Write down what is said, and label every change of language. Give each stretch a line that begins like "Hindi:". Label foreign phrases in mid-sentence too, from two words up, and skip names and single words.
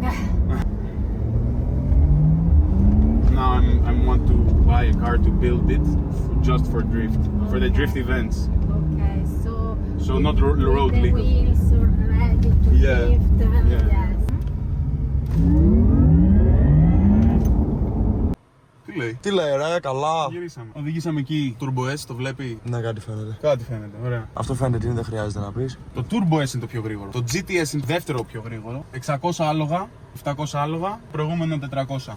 English: Now I want to buy a car to build it just for drift, for the drift events. Okay, So not road the legal. wheels are ready to Yeah, drift. yeah. Yes.
Greek: Τι λέει? Τι λέει ρε, καλά. Γυρίσαμε. Οδηγήσαμε εκεί. Turbo S, το βλέπει? Ναι, κάτι φαίνεται. Κάτι φαίνεται, ωραία. Αυτό φαίνεται τι είναι, δεν χρειάζεται να πεις. Το Turbo S είναι το πιο γρήγορο. Το GTS είναι δεύτερο πιο γρήγορο. 600 άλογα, 700 άλογα, προηγούμενο 400.